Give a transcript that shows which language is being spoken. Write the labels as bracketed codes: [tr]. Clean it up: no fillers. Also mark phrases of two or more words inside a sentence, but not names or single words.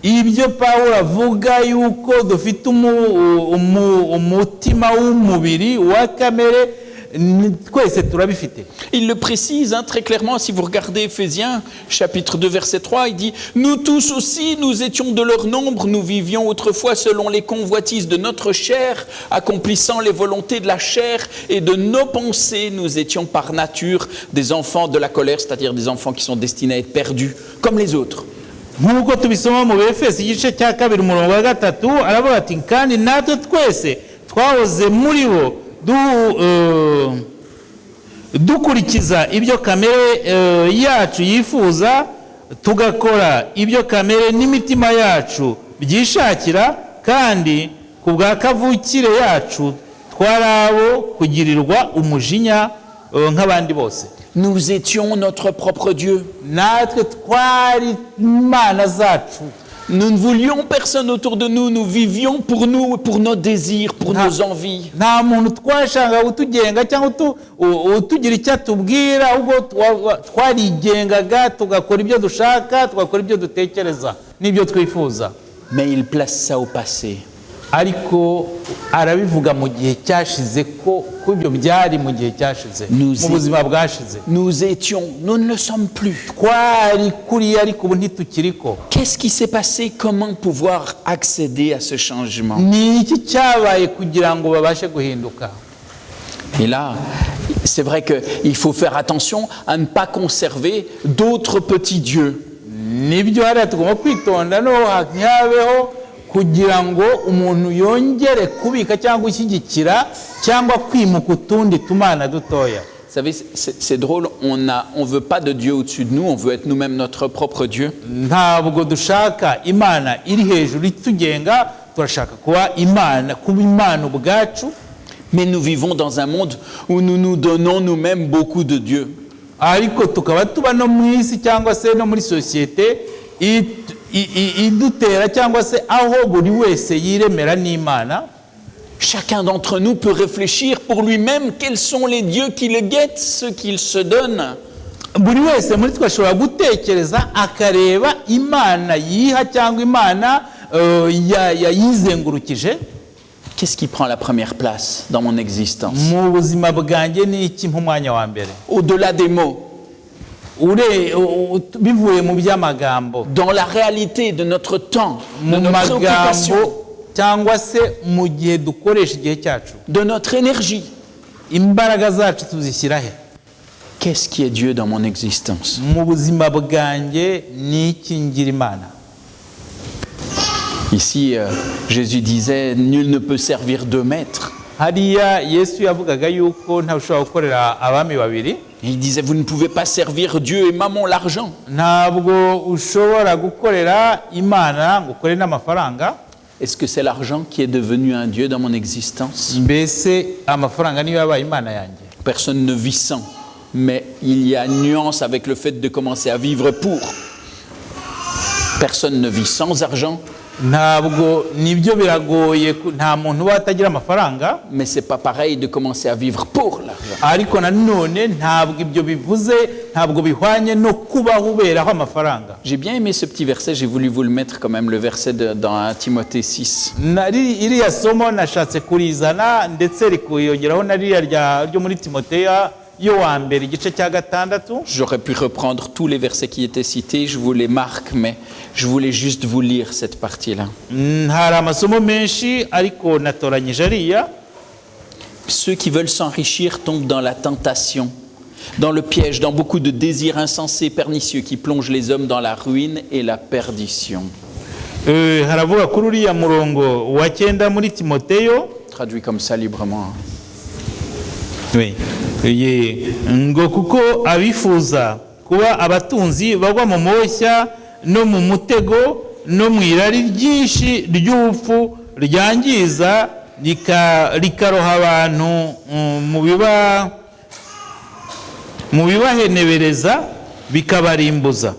[fr] Il le précise très clairement, si vous regardez Éphésiens chapitre 2 verset 3, il dit « Nous tous aussi, nous étions de leur nombre, nous vivions autrefois selon les convoitises de notre chair, accomplissant les volontés de la chair et de nos pensées, nous étions par nature des enfants de la colère, c'est-à-dire des enfants qui sont destinés à être perdus, comme les autres. » [rw] nk'uko tubisoma mu Befesi igice cya 2 umurongo wa 3 aravuga ati kandi natwe twese twahoze muri bo dukurikiza ibyo kamere yacu yifuza tugakora ibyo kamere n'imitima yacu byishakira kandi ku bwa kavukire yacu twarabo kugirirwa umujinya nk'abandi bose. [fr] Nous étions notre propre Dieu. [rw] natwe twari imana zacu. [fr] Nous ne voulions personne autour de nous, nous vivions pour nous, pour nos désirs, pour nos envies. [rw] nta muntu twashaka utugenga cyangwa utugira icyo atubwira, ahubwo twarigengaga tugakora ibyo dushaka, tugakora ibyo dutekereza n'ibyo twifuza. [fr] Mais il place ça au passé. [rw] ariko arabivuga mu gihe cyashize ko ibyo byari mu gihe cyashize, mu buzima bwashize. [fr] Nous étions, nous ne le sommes plus. [rw] twari kuri ariko ubu ntitukiriko. [fr] Qu'est-ce qui s'est passé? Comment pouvoir accéder à ce changement? [rw] ni iki cyabaye kugira ngo babashe guhinduka? [fr] Et là, c'est vrai qu'il faut faire attention à ne pas conserver d'autres petits dieux. [rw] nibyo hariya tugomba kwitonda no ntihabeho kugira ngo umuntu yongere kubika cyangwa gushyigikira cyangwa kwimuka utundi tumana dutoya. [fr] Vous savez, c'est drôle, on ne veut pas de Dieu au-dessus de nous, on veut être nous-mêmes notre propre Dieu. [rw] ntabwo dushaka imana iri hejuru itugenga, turashaka kuba imana ubwacu. [fr] Mais nous vivons dans un monde où nous nous donnons nous-mêmes beaucoup de Dieu. [rw] ariko tukaba tuba no mu isi cyangwa se no muri sosiyete idutera cyangwa se aho buri wese yiremera n'imana. [fr] Chacun d'entre nous peut réfléchir pour lui-même quels sont les dieux qui le guettent, ceux qu'il se donne. [rw] buri wese muri twe ashobora gutekereza akareba imana yiha cyangwa imana yayizengurukije. [fr] Qu'est-ce qui prend la première place dans mon existence? [rw] mu buzima bwanjye ni iki nk'umwanya wa mbere? [fr] Au-delà des mots, [rw] bivuye mu by'amagambo, [fr] dans la réalité de notre temps, de [rw] mu [fr] nos préoccupations, [rw] magambo cyangwa se mu gihe dukoresha igihe cyacu, [fr] de notre énergie. [rw] imbaraga zacu tuzishyira he? [fr] Qu'est-ce qui est Dieu dans mon existence? [rw] mu buzima bwanjye ni iki ngira imana? [fr] Ici, Jésus disait, nul ne peut servir deux maîtres. [rw] hariya Yesu yavugaga yuko nta ushobora gukorera abami babiri. [fr] Et il disait, vous ne pouvez pas servir Dieu et maman l'argent. [rw] ntabwo ushobora gukorera imana ngo ukore n'amafaranga. [fr] Est-ce que c'est l'argent qui est devenu un Dieu dans mon existence? [rw] mbese amafaranga niyo yabaye imana yanjye? [fr] Personne ne vit sans, mais il y a une nuance avec le fait de commencer à vivre pour. Personne ne vit sans argent. [rw] ntabwo nibyo biragoye, nta muntu uba atagira amafaranga. [fr] Mais c'est pas pareil de commencer à vivre pour l'argent. [rw] ariko nanone ntabwo ibyo bivuze, ntabwo bihwanye no kubaho uberaho amafaranga. [fr] J'ai bien aimé ce petit verset, j'ai voulu vous le mettre quand même, le verset dans 1 Timothée 6. [rw] iriya somo nashatse kurizana ndetse rikuyongeraho na ririya ryo muri Timoteyo yo wa mbere igice cya 6. [fr] J'aurais pu reprendre tous les versets qui étaient cités, je vous les marque, mais je voulais juste vous lire cette partie-là. [rw] hari amasomo menshi ariko natoranyije ariya. [fr] Ceux qui veulent s'enrichir tombent dans la tentation, dans le piège, dans beaucoup de désirs insensés, pernicieux, qui plongent les hommes dans la ruine et la perdition. [rw] haravuga kuri uriya murongo wa 9 muri Timoteyo, [fr] Traduit comme ça librement. [rw] ngo kuko abifuza kuba abatunzi bagwa mu moshya no mu mutego no mu irari ryinshi ry'ubupfu ryangiza rikaroha abantu mu bibahenebereza bikabarimbuza.